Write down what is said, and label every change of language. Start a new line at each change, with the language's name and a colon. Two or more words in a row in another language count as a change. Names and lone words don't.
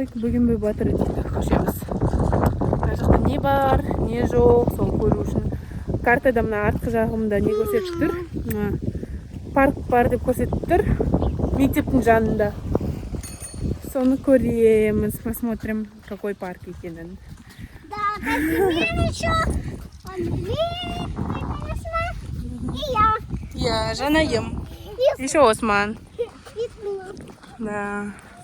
Kazakh: Бүгін бе батыр дейді көшеміз. Бұл жақта не бар, не жоқ, соны көру үшін. Картада мына артқы жағымда не көрсетіп тұр? Парк бар деп көрсетіп тұр. Мектептің жанында. Соны көреміз,
Russian: посмотрим, какой парк екенін. Да, Казимир еще. И я. Я Жанайым. Еще Осман. Да.